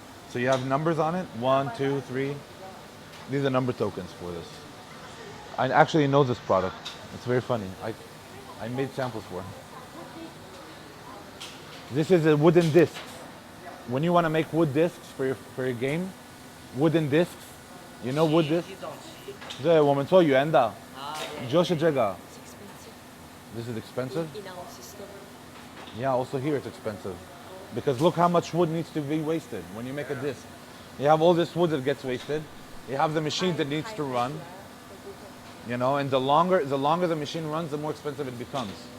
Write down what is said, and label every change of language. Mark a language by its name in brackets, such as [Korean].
[English] So you have numbers on it. 1, 2, 3. These are number tokens for this. I actually know this product. It's very funny. I made samples for it. This is a wooden disc. When you want to make wood discs for your game, wooden discs, you know wood discs? [Chinese] 对，我们做圆的，就是这个。 [English] This is expensive? In our system. Yeah, also here it's expensive. Because look how much wood needs to be wasted when you make a disc. You have all this wood that gets wasted. You have the machine that needs to run. You know, and the longer the machine runs, the more expensive it becomes.